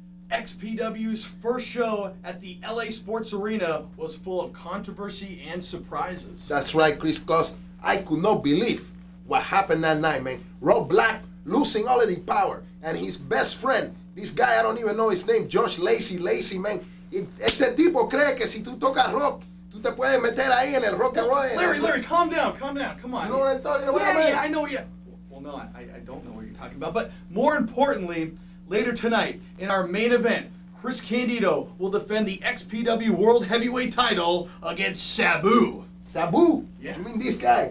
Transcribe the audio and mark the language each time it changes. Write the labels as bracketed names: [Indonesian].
[English] XPW's first show at the LA Sports Arena was full of controversy and surprises. That's right, Chris Cos. I could not believe what happened that night, man. Rob Black losing all of the power. And his best friend, this guy, I don't even know his name, Josh Lacey, man. [Spanish] Este tipo cree que si tú tocas rock, tú te puedes meter ahí en el rock and roll. [English] Larry, calm down, come on. You know what I'm talking about? Yeah, I know, yeah. Well, no, I don't know what you're talking about. But more importantly, later tonight, in our main event, Chris Candido will defend the XPW World Heavyweight title against Sabu. Sabu? Yeah. You mean this guy?